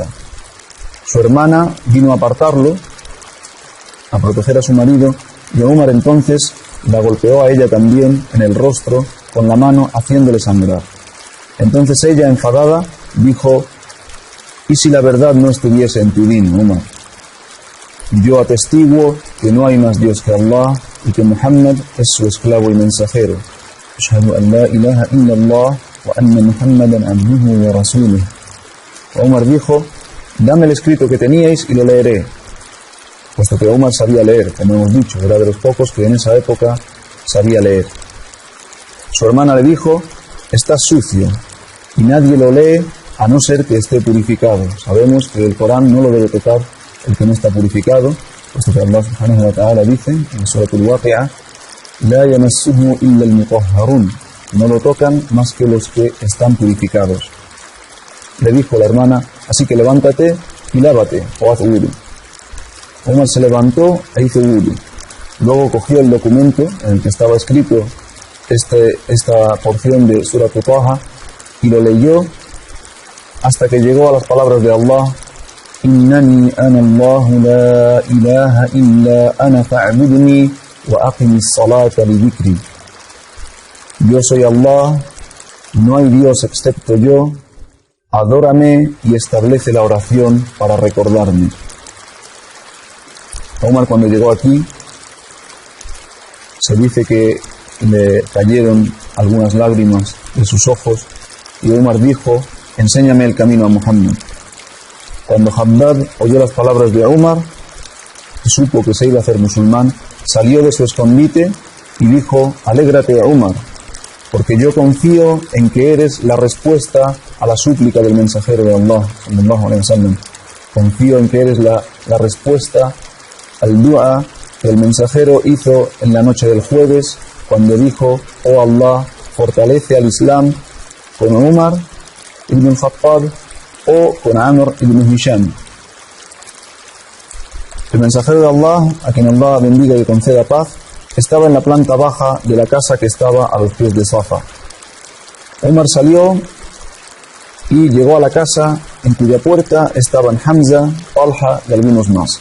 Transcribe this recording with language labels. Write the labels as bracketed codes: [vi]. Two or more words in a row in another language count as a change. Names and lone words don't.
[es] Su hermana vino a apartarlo, a proteger a su marido, y Umar entonces la golpeó a ella también en el rostro con la mano, haciéndole sangrar. Entonces ella, enfadada, dijo: ¿y si la verdad no estuviese en tu din, Umar? Yo atestiguo que no hay más Dios que Allah y que Muhammad es su esclavo y mensajero. [ar] أشهد أن لا إله إلا الله وأن محمدا عبده ورسوله. [es] Umar dijo: dame el escrito que teníais y lo leeré. Puesto que Umar sabía leer, como hemos dicho, era de los pocos que en esa época sabía leer. Su hermana le dijo: estás sucio y nadie lo lee a no ser que esté purificado. Sabemos que el Corán no lo debe tocar el que no está purificado, puesto que [ar] الله سبحانه وتعالى [es] dice en Surat al-Waqi'ah: [ar] لا يمسه إلا المطهرون, [es] no lo tocan más que los que están purificados. Le dijo la hermana: así que levántate y lávate o haz wudu. Umar se levantó e hizo wudu. Luego cogió el documento en el que estaba escrito esta porción de Surat Taha y lo leyó hasta que llegó a las palabras de Allah: [ar] إنني أنا الله لا إله إلا أنا فاعبدني وأقم الصلاة لذكري. [es] Yo soy Allah, no hay Dios excepto yo, adórame y establece la oración para recordarme. Umar, cuando llegó aquí, se dice que le cayeron algunas lágrimas de sus ojos y Umar dijo: enséñame el camino a Muhammad. Cuando Haddad oyó las palabras de Umar y supo que se iba a hacer musulmán, salió de su escondite y dijo: alégrate, Umar, porque yo confío en que eres la respuesta a la súplica del mensajero de Allah, [ar] صلى الله عليه وسلم. [es] Confío en que eres la respuesta al dua que el mensajero hizo en la noche del jueves, cuando dijo: oh Allah, fortalece al Islam con Umar ibn al-Khattab o con Amr ibn Hisham. El mensajero de Allah, a quien Allah bendiga y conceda paz, estaba en la planta baja de la casa que estaba a los pies de Safa. Umar salió y llegó a la casa en cuya puerta estaban Hamza, Talha y algunos más.